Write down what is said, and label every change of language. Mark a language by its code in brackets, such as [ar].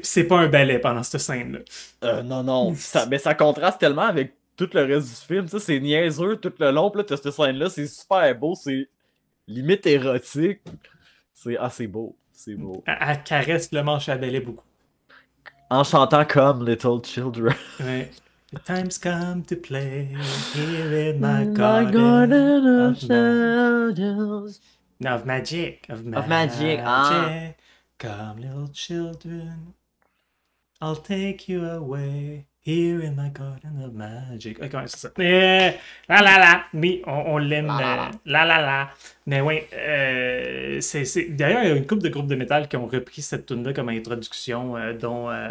[fr] C'est pas un ballet pendant cette scène-là. Non, non. Mais ça contraste tellement avec tout le reste du film. Ça, c'est niaiseux tout le long. Puis là, t'as cette scène-là, c'est super beau. C'est limite érotique. C'est beau. C'est beau. Elle caresse le manche à balai beaucoup. En chantant comme Little Children. Ouais. [en] The time's come to play here in my My garden garden of of shadows. no, of magic, of Of magic, ah. magic. Come, little children, I'll take you away here in my garden of magic. [fr] Ok, ouais, c'est ça. La la la, oui, on l'aime. La la la. Mais oui, d'ailleurs, il y a une couple de groupes de métal qui ont repris cette tune-là comme introduction, dont.